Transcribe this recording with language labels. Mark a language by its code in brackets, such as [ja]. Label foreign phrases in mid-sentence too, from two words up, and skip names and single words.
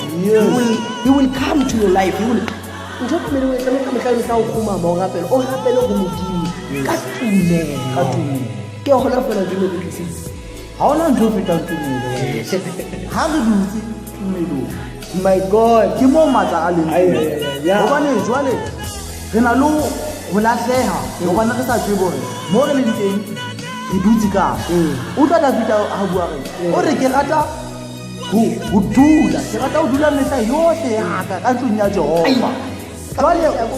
[en] He will come to your life. He will. My God, [st] ke mo matla a leng hobane jwale re na lo ho lahleha hobane re sa tsebe hore mo re leng teng re dutse ka o tla David a bua re o re ke rata ho dula ke rata ho dula mehla yohle ya ka ntlong ya Jehova jwale